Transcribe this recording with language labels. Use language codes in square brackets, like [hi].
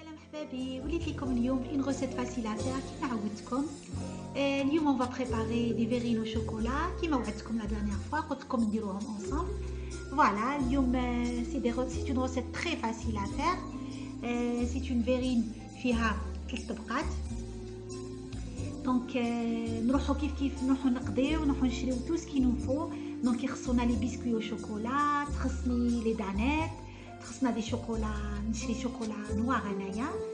[ar] حبابي وليت لكم اليوم [fr] une recette facile à faire [ar] كيما عودتكم. [fr] اليوم on va préparer des verrines au chocolat [ar] كيما وعدتكم [fr] la dernière fois [ar] قلت لكم نديروهم [fr] ensemble. Voilà, اليوم c'est une recette très facile à faire. C'est une verrine [ar] فيها 3 طبقات. دونك نروحو كيف نروحو نقضيو ونروحو نشريو tout ce qu'il nous faut. دونك يخصونا لي بسكوي au chocolat, تخصني لي دانيت، خصنا دي شوكولا، نشري شوكولا نوار انايا.